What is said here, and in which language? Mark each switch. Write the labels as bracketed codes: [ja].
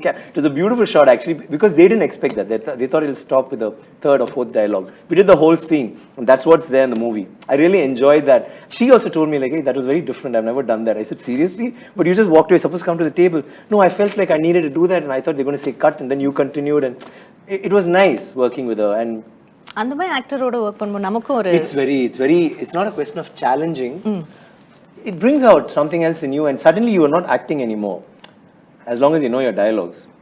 [en] It was a beautiful shot, actually, because they didn't expect that. They thought it'll stop with the third or fourth dialogue. We did the whole scene, and that's what's there in the movie. I really enjoyed that. She also told me, like, hey, that was very different. I've never done that. I said, seriously? But you just walked away, supposed to come to the table. No, I felt like I needed to do that, and I thought they were going to say cut, and then you continued, and it was nice working with her. And [ta] அந்த மாதிரி ஆக்டரோட work பண்ணும்போது நமக்கும் ஒரு [en] it's not a question of challenging. It brings out something else in you, and suddenly you are not acting anymore, as long as you know your dialogues.